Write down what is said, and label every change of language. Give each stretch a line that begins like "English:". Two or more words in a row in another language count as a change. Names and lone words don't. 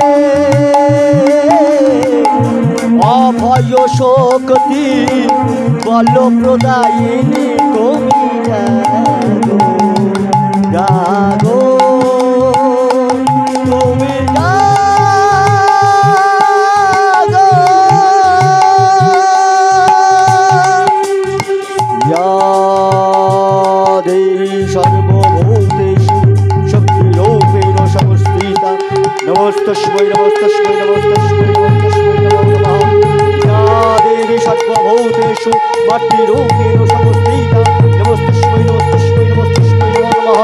Bangla: অভয় শক্তি বল প্রদায়িনী তুমি জাগো জাগো তুমি জাগো
Sanskrit: या देवी सर्वभूतेषु शक्तिरूपेण संस्थिता नमस्तस्मै नमस्तस्मै नमस्तस्मै नमस्तस्मै नमो नमः या देवी सर्वभूतेषु मातृरूपेण संस्थिता नमस्तस्मै नमस्तस्मै नमस्तस्मै नमो नमः